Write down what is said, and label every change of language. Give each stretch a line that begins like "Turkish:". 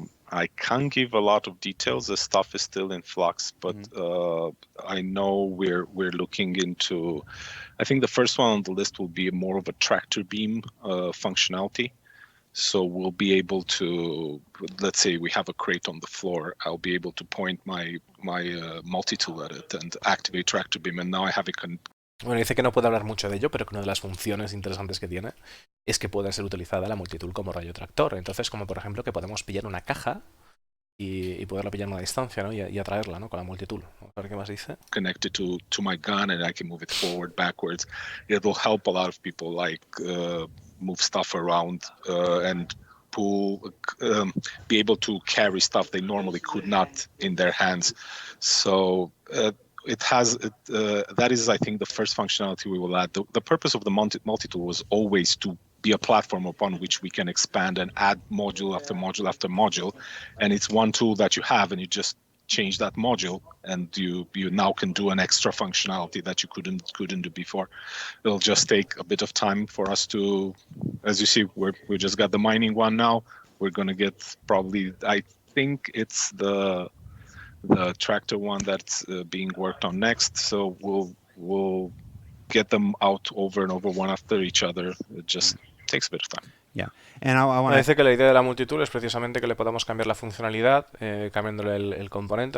English: I can't give a lot of details. The stuff is still in flux, but I know we're looking into. I think the first one on the list will be more of a tractor beam functionality. So we'll be able to, let's say we have a crate on the floor, I'll be able to point my multi-tool at it and activate tractor beam, and now I have it.
Spanish: Bueno, dice que no puede hablar mucho de ello, pero que una de las funciones interesantes que tiene es que puede ser utilizada la multitool como rayo tractor. Entonces, como por ejemplo que podemos pillar una caja y poderla pillar a una distancia, ¿no? Y atraerla, ¿no? Con la multitool. Vamos a ver qué más dice.
English: Connected to my gun, and I can move it forward, backwards. It will help a lot of people, like move stuff around and pull, be able to carry stuff they normally could not in their hands. So it has that is, I think, the first functionality we will add. The purpose of the multi-tool was always to be a platform upon which we can expand and add module after module after module, and it's one tool that you have, and you just change that module, and you now can do an extra functionality that you couldn't do before. It'll just take a bit of time for us to, as you see, we just got the mining one now. We're gonna get probably, I think it's the tractor one that's being worked on next. So we'll get them out over and over, one after each other. It just takes a bit of time. Yeah. And I want
Spanish: Dice que la idea de la multitool es precisamente que le podamos cambiar la funcionalidad, cambiándole el componente.